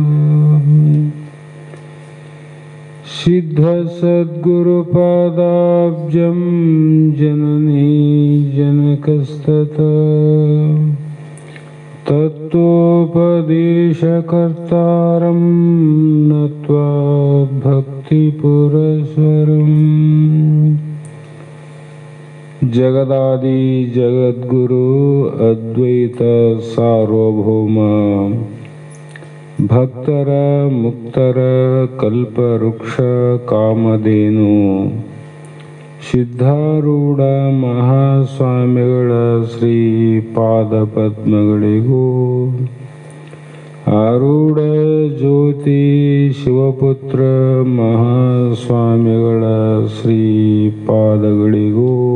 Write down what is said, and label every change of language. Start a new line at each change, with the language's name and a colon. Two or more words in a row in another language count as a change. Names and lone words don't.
Sanskrit: सिद्ध सद्गुरुपादाब्जं जननी जनकस्ततः तत्त्वोपदेशकर्तारं नत्वा भक्तिपुरस्सरम् जगदादि जगद्गुरु अद्वैत सार्वभौम
Kannada: भक्ತರ ಮುಕ್ತರ ಕಲ್ಪವೃಕ್ಷ ಕಾಮಧೇನು ಸಿದ್ಧಾರೂಢ ಮಹಾಸ್ವಾಮಿಗಳ ಶ್ರೀ ಪಾದಪದ್ಮಗಳಿಗೂ ಆರೂಢ ಜ್ಯೋತಿ ಶಿವಪುತ್ರ ಮಹಾಸ್ವಾಮಿಗಳ ಶ್ರೀ ಪಾದಗಳಿಗೂ